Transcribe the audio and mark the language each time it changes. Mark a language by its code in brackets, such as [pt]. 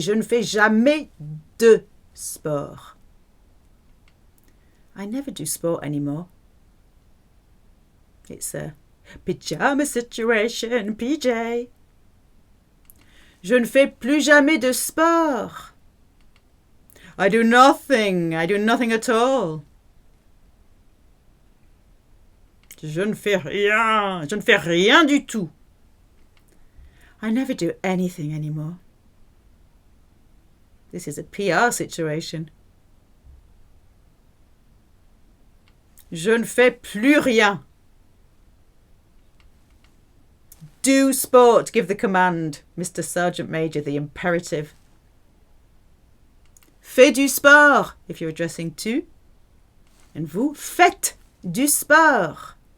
[fr] Je ne fais jamais de sport. [en] I never do sport anymore. It's a pyjama situation, PJ. [fr] Je ne fais plus jamais de sport. [en] I do nothing at all. [fr] Je ne fais rien du tout. [en] I never do anything anymore. This is a PR situation. [fr] Je ne fais plus rien. [en] Do sport. Give the command. Mr. Sergeant Major, the imperative. [fr] Fais du sport, [en] if you're addressing tu. [fr] And vous, faites du sport.